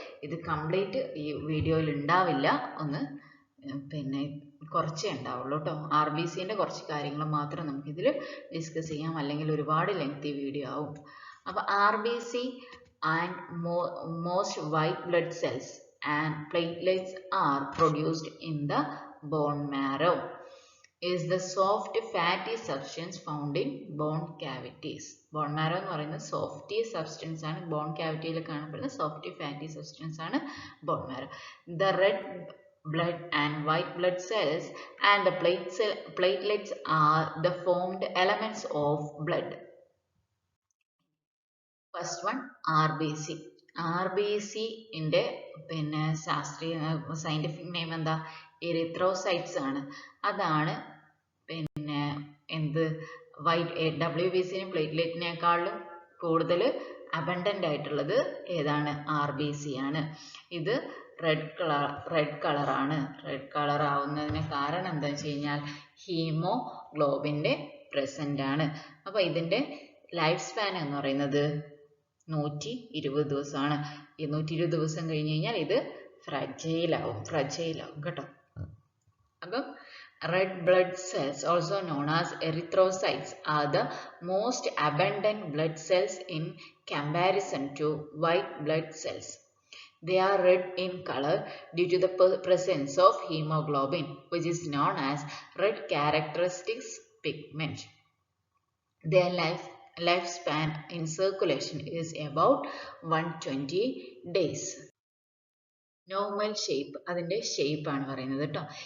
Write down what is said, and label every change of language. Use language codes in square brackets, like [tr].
[ml] ഇത് കംപ്ലീറ്റ് ഈ വീഡിയോയിൽ ഉണ്ടാവില്ല, ഒന്ന് പിന്നെ കുറച്ചേ ഉണ്ടാവുള്ളൂ കേട്ടോ. RBCന്റെ കുറച്ച് കാര്യങ്ങൾ മാത്രം നമുക്കിതിൽ ഡിസ്കസ് ചെയ്യാം, അല്ലെങ്കിൽ ഒരുപാട് ലെങ്തി വീഡിയോ ആവും. [en] അപ്പൊ RBC and most white blood cells and platelets are produced in the bone marrow. Is the soft fatty substance found in bone cavities. [ml] Bone marrow എന്ന് പറയുന്നത് സോഫ്റ്റി സബ്സ്റ്റൻസ് ആണ്. ബോൺ കാവിറ്റിയിൽ കാണപ്പെടുന്ന softy fatty substance ആണ് bone marrow. [en] The red blood and white blood cells, and the platelets are the formed elements of blood. First one RBC. [ml] RBC ന്റെ പിന്നെ scientific name എന്താ? Erythrocytes ആണ്. അതാണ് പിന്നെ എന്ത് WBCനും പ്ലേറ്റ്ലെറ്റിനേക്കാളും കൂടുതൽ അബണ്ടന്റ് ആയിട്ടുള്ളത് ഏതാണ്? RBC ആണ്. ഇത് റെഡ് കളറാണ്. റെഡ് കളർ ആവുന്നതിന് കാരണം എന്താണെന്ന് വെച്ച് കഴിഞ്ഞാൽ ഹീമോഗ്ലോബിന്റെ പ്രസന്റ് ആണ്. അപ്പൊ ഇതിന്റെ ലൈഫ് സ്പാൻ എന്ന് പറയുന്നത് 120 ദിവസമാണ്. 120 ദിവസം കഴിഞ്ഞ് കഴിഞ്ഞാൽ ഇത് ഫ്രജൈൽ ആവും കേട്ടോ. [en] അപ്പം red blood cells, also known as erythrocytes, are the most abundant blood cells in comparison to white blood cells. They are red in color due to the presence of hemoglobin, which is known as red characteristics pigment. Their lifespan in circulation is about 120 days. [ml] Normal shape, അതിൻ്റെ ഷേപ്പാണ് പറയുന്നത് കേട്ടോ.